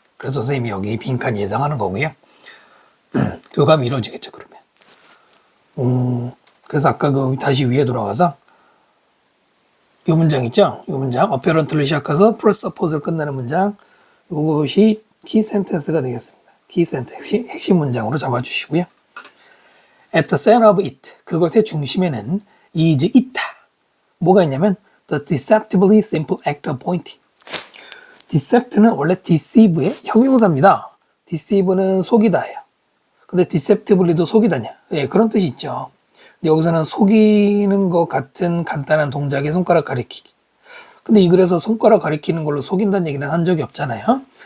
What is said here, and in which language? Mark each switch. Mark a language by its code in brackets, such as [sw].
[ko] 그래서 선생님이 여기 빈칸 예상하는 거고요. 교감이 이루어지겠죠, 그러면. 그래서 아까 다시 위에 돌아가서 이 문장 있죠? 이 문장, 어페런트를 시작해서 presuppose를 끝내는 문장, 이것이 키 센텐스가 되겠습니다. 키 센텐스, 핵심 문장으로 잡아주시고요. [en] At the center of it, [ko] 그것의 중심에는 [en] is [ko] 있다. 뭐가 있냐면 [en] the deceptively simple act of pointing. [ko] decept는 원래 deceive의 형용사입니다. deceive는 속이다예요. 근데 deceptively도 속이다냐? 예, 그런 뜻이 있죠. 근데 여기서는 속이는 것 같은 간단한 동작에 손가락 가리키기. 근데 이 글에서 손가락 가리키는 걸로 속인다는 얘기는 한 적이 없잖아요.